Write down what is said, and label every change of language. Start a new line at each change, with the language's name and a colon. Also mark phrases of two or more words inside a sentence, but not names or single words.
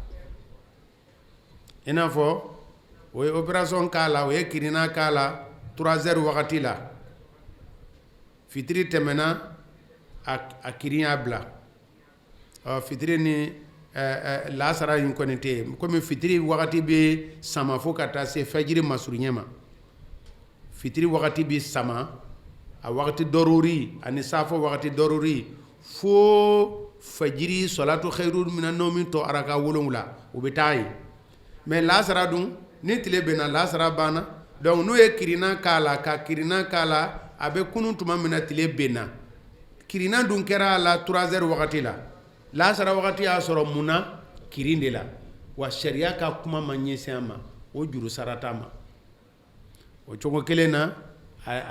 Bambara: i n'a fɔ o ye opération k'a la o ye kirina k'a la 3 heures wagati la fitiri tɛmɛna a kirin y'a bila fitiri ni lasara in kɔni tɛ yen komi fitiri wagati bɛ sama fo ka taa se fajiri masurunya ma fitiri wagati bɛ sama a wagati dɔruri ani safo wagati dɔruri fo fajiri
Arabic: الصلاة خير من النوم
Bambara: to araka 7 o bɛ taa yen mais lasara dun ni tile bɛnna lasara banna donc n'o ye kirina k'a la ka kirina k'a la a bɛ kunun tuma min na tile bɛnna kirina dun kɛra a la 3 heures wagati la lasara wagati y'a sɔrɔ mun na kirin de la wa sariya ka kuma ma ɲɛsin a ma o juru sara t'a ma o cogo kelen na a